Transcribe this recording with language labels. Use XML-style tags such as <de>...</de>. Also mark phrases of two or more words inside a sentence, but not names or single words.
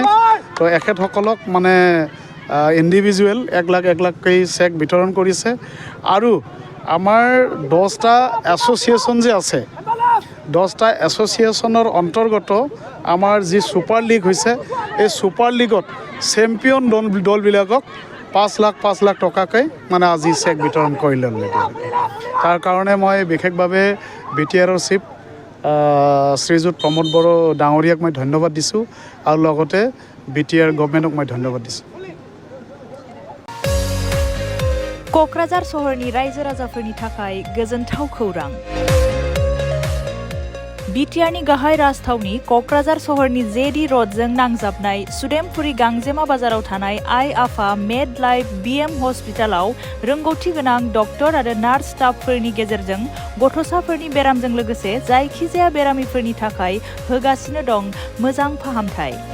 <as>তো এখেতসকলক মানে ইণ্ডিভিজুৱেল 1 লাখকৈ চেক বিতৰণ কৰিছে আৰু আমাৰ 10টা এছ'চিয়েশ্যন যে আছে, 10টা এছ'চিয়েশ্যনৰ অন্তৰ্গত আমাৰ যি</as> <en>super league</en> <as>হৈছে, এই ছুপাৰ লীগত চেম্পিয়ন দলবিলাকক 5 লাখ টকাকৈ মানে আজি চেক বিতৰণ কৰিলে। তাৰ কাৰণে মই বিশেষভাৱে BTR-ৰ চিফ শ্ৰীযুত প্ৰমোদ বড়ো ডাঙৰীয়াক মই ধন্যবাদ দিছোঁ আৰু লগতে BTR গভমেণ্টক মই ধন্যবাদ দিছোঁ।</as> <brx>क'क्राझार सहरनि रायजो राजाफोरनि थाखाय गोजोनथाव खौरां। BTR-नि गाहाय राजथावनि क'क्राझार सहरनि JD र'डजों नांजाबनाय सुदेमपुरी गांजेमा बाजाराव थानाय आइ आफा मेड लाइफ BM हस्पिटालाव रोंगौथि गोनां डक्टर आरो नार्स स्टाफफोरनि गेजेरजों गथ'साफोरनि बेरामजों लोगोसे जायखिजाया बेरामिफोरनि थाखाय होगासिनो दं मोजां फाहामथाय।</brx>